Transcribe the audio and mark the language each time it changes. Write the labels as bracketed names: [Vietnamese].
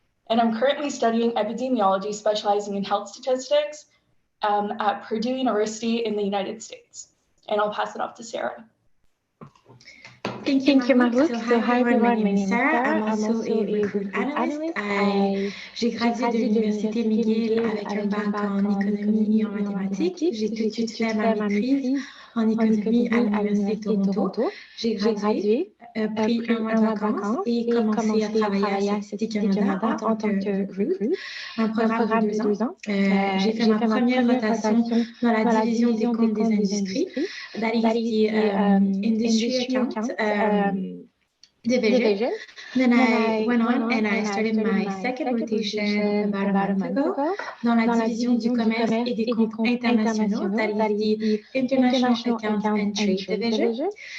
[English] And I'm currently studying epidemiology, specializing in health statistics at Purdue University in the United States. And I'll pass it off to Sarah. Thank you, Marouk. So hi everyone, my name is Sarah. I'm also a recruit analyst. [French] J'ai gradué de l'Université McGill avec un bac en économie et en mathématiques. J'ai tout de suite fait ma maîtrise en économie à l'Université de Toronto. J'ai gradué, pris un mois de vacances et commencé à travailler à Statistique Canada en tant que recruit, un programme de 2 ans. J'ai fait ma première rotation dans la division des comptes des industries. [English] That is the industry account division. Then I went on and I started my second rotation about a month ago [French] dans la division du commerce et des comptes internationaux. [English] That is the International Accounts and Trade Division.